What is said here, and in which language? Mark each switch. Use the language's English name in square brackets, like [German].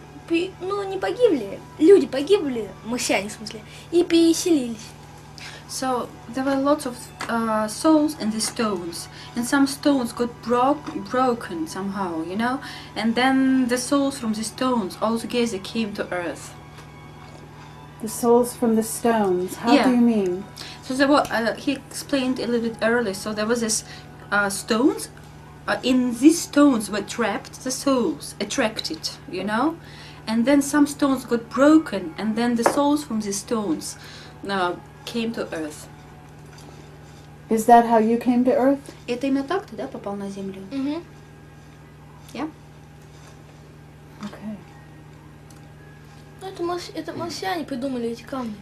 [Russian] Не погибли, люди погибли, марсиане в смысле, и переселились. [English] So there were lots of souls in the stones, and some stones got broken somehow, you know, and then the souls from the stones all together came to Earth. The souls from the stones. How Yeah. do you mean? So there were, he explained a little bit earlier. So there was this stones. In these stones were trapped the souls, attracted, you know, and then some stones got broken, and then the souls from these stones came to Earth. Is that how you came to Earth? [Russian] Это именно так ты, да, попал на Землю? Угу. [English] Yeah. Okay. [Russian] Ну, это марсиане придумали эти камни.